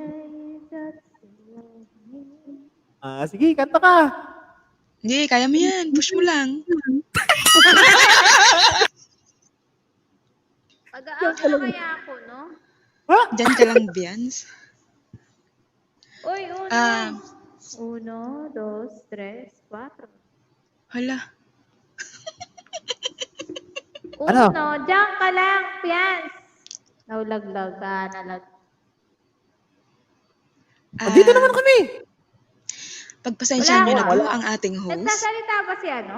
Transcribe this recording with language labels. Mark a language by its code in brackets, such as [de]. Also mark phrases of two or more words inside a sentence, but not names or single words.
[tl] Sige, kanta ka. Hindi, kaya mo yan. Push mo lang. Ano kaya ako, no? Diyan ka lang, Bians. Uy, uno. Ah, [es] Uno, dos, tres, cuatro. [tl] hala. Ano? Uno, diyan ka lang, Pians. Naulaglag ka, Andito naman kami. Pagpasensyahan Wala nyo na ka. po Wala. ang ating host. Nagsasalita ba si ano?